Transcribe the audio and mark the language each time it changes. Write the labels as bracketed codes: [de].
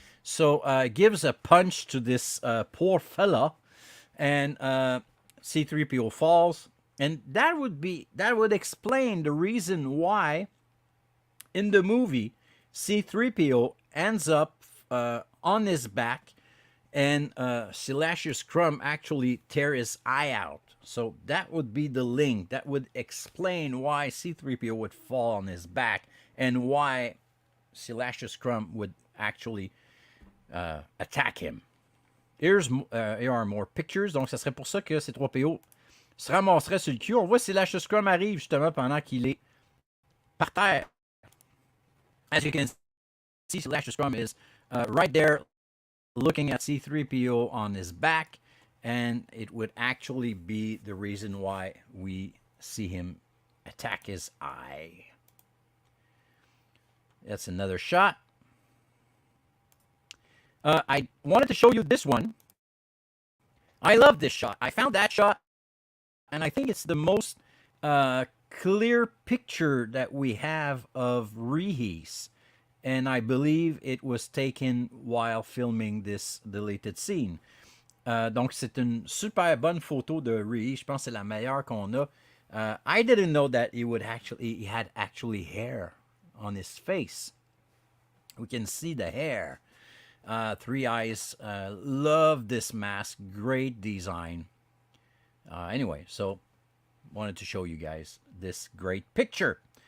[en] So gives a punch to this poor fella, and C-3PO falls, and that would explain the reason why in the movie C-3PO ends up on his back, and Silashius Crumb actually tear his eye out. So that would be the link. That would explain why C-3PO would fall on his back and why Silashius Crumb would actually attack him. Here are more pictures. [fr] Donc, ça serait pour ça que C-3PO se ramasserait sur le cul. On voit Silashius Crumb arrive justement pendant qu'il est par terre. [en] As you can see, Silashius Crumb is right there looking at C-3PO on his back, and it would actually be the reason why we see him attack his eye. That's another shot. I wanted to show you this one. I love this shot. I found that shot, and I think it's the most clear picture that we have of Reese. And I believe it was taken while filming this deleted scene. [fr] Donc, c'est une super bonne photo de Reese. Je pense que c'est la meilleure qu'on a. [en] I didn't know that he had actually hair on his face. We can see the hair. Three Eyes. Love this mask. Great design. Anyway, so wanted to show you guys this great picture.